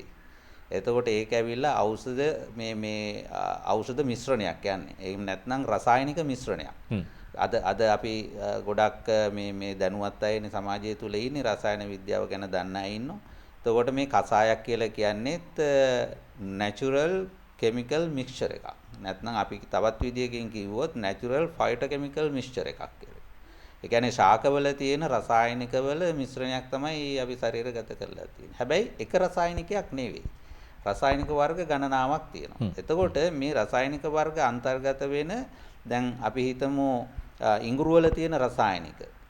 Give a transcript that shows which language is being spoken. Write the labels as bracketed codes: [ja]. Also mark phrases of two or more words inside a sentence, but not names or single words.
[si] එතකොට ඒක ඇවිල්ලා ඖෂධ මිශ්‍රණයක් යන්නේ. එහෙම නැත්නම් රසායනික මිශ්‍රණයක්. අද අපි ගොඩක් මේ දැනුවත් අයනේ සමාජය තුල ඉන්නේ රසායන විද්‍යාව ගැන දන්න අය ඉන්නවා. එතකොට මේ කසායක් කියලා කියන්නේත් [en] natural chemical mixture [si] එකක්. නැත්නම් අපි තවත් විදියකින් කිව්වොත් [en] natural phytochemical mixture [si] එකක් කියලා. ඒ කියන්නේ ශාකවල තියෙන රසායනිකවල මිශ්‍රණයක් තමයි අපි ශරීරගත කරලා තියෙන්නේ. හැබැයි එක රසායනිකයක් නෙවෙයි. රසායනික වර්ග ගණනාවක් තියෙනවා. එතකොට මේ රසායනික වර්ග අන්තර්ගත වෙන දැන් අපි හිතමු ඉඟුරු වල තියෙන රසායනික.